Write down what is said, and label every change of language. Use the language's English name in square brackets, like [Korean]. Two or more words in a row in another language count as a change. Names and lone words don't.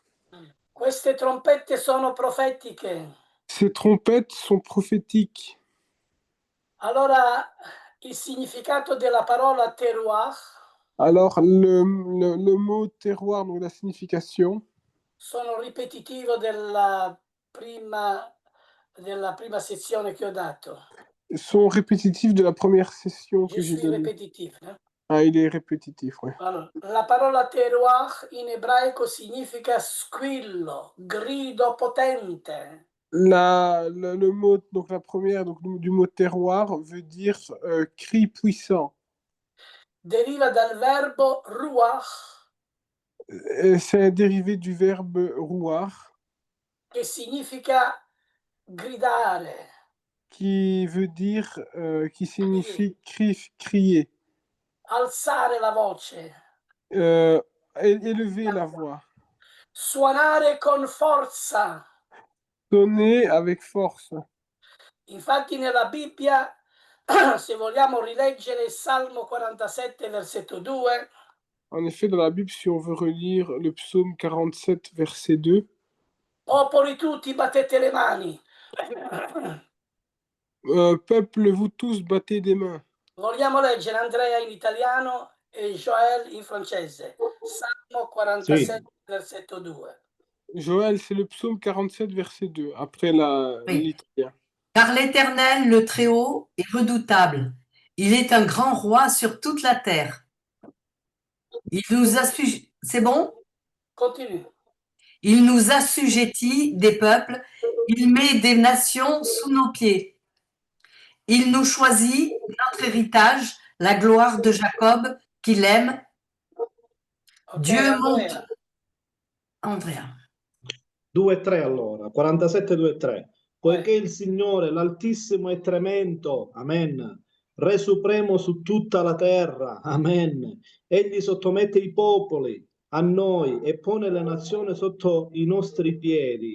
[Italian] Queste trompette sono profetiche. [French] Ces trompettes sont prophétiques. [Italian] Allora, il significato della parola teruach [French] Alors, le mot terroir, donc la signification, [Italian] sono ripetitivo della prima sezione che ho dato. [French] sont répétitifs de la première session Je que j'ai suis donnée. répétitif. Ah, il est répétitif, ouais. [Italian] Allora, la parola teruach in ebraico significa squillo, grido potente. [French] Le mot, donc la première donc, du mot terroir veut dire cri puissant. [Italian] Deriva dal verbo ruach, [French] C'est un dérivé du verbe rouar, [Italian] che significa gridare, [French] qui veut dire, qui signifie crier, [Italian] alzare la voce, [French] élever la voix, [Italian] suonare con forza. [French] sonner avec force. [Italian] Infatti nella Bibbia, se vogliamo rileggere il Salmo 47, versetto 2, [French] En effet, dans la Bible, si on veut relire le psaume 47, verset 2, [Italian] popoli tutti battete le mani. [French] peuple, vous tous, battez des mains. [Italian] Vogliamo leggere Andrea in italiano e Joël in francese. Salmo 47, versetto 2. [French] Joël, c'est le psaume 47, verset 2, après Oui. l'italien. Car l'Éternel, le Très-Haut, est redoutable. Il est un grand roi sur toute la terre. Il nous assujettit. C'est bon? Continue. Il nous assujettit des peuples. Il met des nations sous nos pieds. Il nous choisit notre héritage, la gloire de Jacob, qu'il aime. Ok, Dieu Andrea. monte. Andrea. [Italian] 2-3 allora, 47-2-3. Poiché il Signore, l'Altissimo è tremendo, amen. Re supremo su tutta la terra, amen. Egli sottomette i popoli a noi e pone le nazioni sotto i nostri piedi.